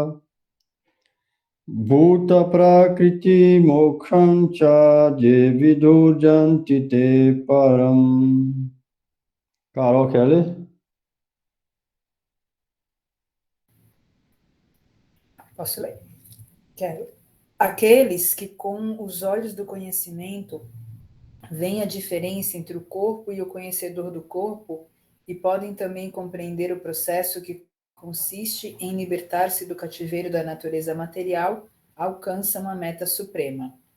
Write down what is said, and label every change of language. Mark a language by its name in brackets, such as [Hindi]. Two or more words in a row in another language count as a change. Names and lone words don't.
[Sanskrit] bhuta prakriti moksham cha je vidurjanti te param. [Portuguese] Carol, quer ler? Posso ler? Quero. Aqueles que com os olhos do conhecimento veem a diferença entre o corpo e o conhecedor do corpo e podem também compreender o processo que consiste em libertar-se do cativeiro da natureza material, alcançam a meta suprema.